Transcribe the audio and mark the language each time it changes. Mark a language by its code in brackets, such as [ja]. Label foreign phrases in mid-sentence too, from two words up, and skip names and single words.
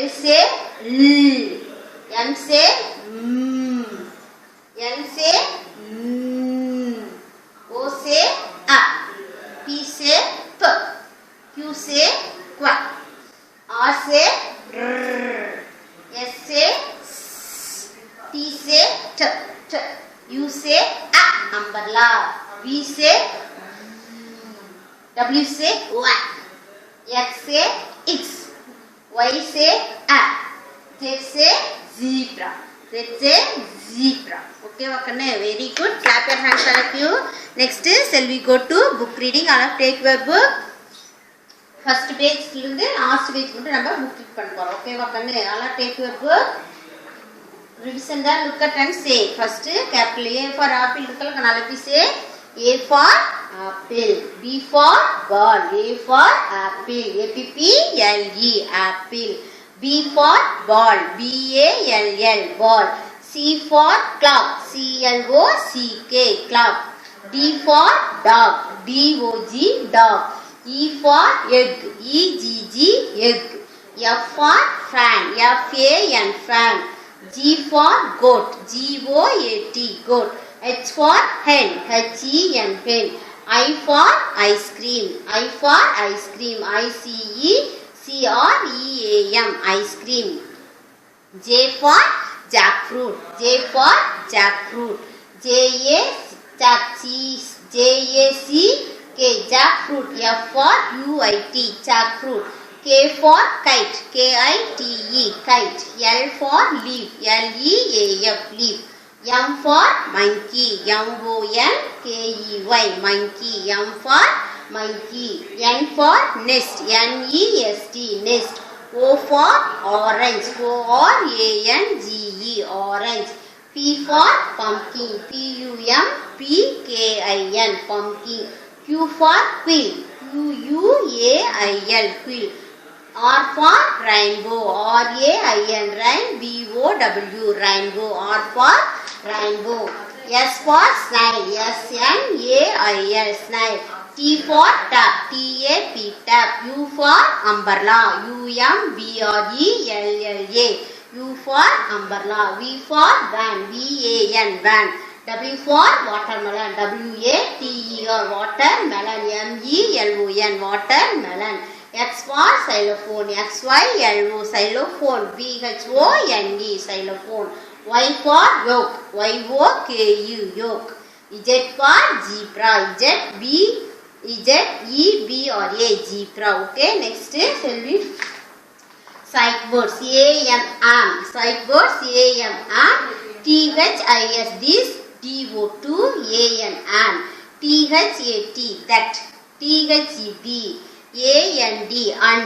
[en] say L, M say M, N say M, O say A, P say P, Q say Q, R say R, S say S, T say T, T, U say A, umbrella, V say W say W, X say X, Y say A, Z say zebra, Z say zebra. Okay. Okay, Vakane, very good. Clap your hands, all of you. Next, shall we go to book reading? All of take your book. First page இருந்து last page [ta] மட்டும் நம்ம [en] book read [ta] பண்ண போறோம். [en] Okay, Vakane, all of take your book. Revision that, look at and say. First, capital A for apple. Look at say. A for apple. B for ball. A for apple. A-P-P-L-E, apple. B for ball. B-A-L-L, ball. C for clock. C-L-O-C-K, clock. D for dog. D-O-G, dog. E for egg. E-G-G, egg. F for fan. F-A-N, fan. G for goat. G-O-A-T, goat. H for hen. H-E-N, hen. I for ice cream. I for ice cream. I-C-E-C-R-E-A-M, ice cream. J for jackfruit. J for jackfruit. J-A-C-K, jackfruit. F for U-I-T, jackfruot. K for kite. K-I-T-E, kite. L for leaf. L-E-A-F, leaf. M for monkey. M-O-N-K-E-Y, monkey. M for monkey. N for nest. N-E-S-T, nest. O for orange. O-R-A-N-G-E, orange. P for pumpkin. P-U-M-P-K-I-N, pumpkin. Q for quill. Q-U-A-I-L, quill. R for rainbow. R-A-I-N, rain. B-O-W, rainbow. R for rainbow. S for snail. S-N-A-I-L, snail. T for tap. T-A-P, tap. U for umbrella. U-M-B-R-E-L-L-A, U for umbrella. V for van. V-A-N, van. W for watermelon. W-A-T-E-R, watermelon. M-E-L-O-N, watermelon. X for xylophone. X-Y-L-O, xylophone. B-H-O-N-E, xylophone. Y for yoke. Y-O-K-U, yoke. Z for zebra. Z-E-B-R-A, zebra. Okay, next shall we sight words. A-M-M, sight words. A-M-M. T-H-I-S, this. D-O-2-A-N-N. T-H-A-T, that. T-H-E-D, A-N-D, and.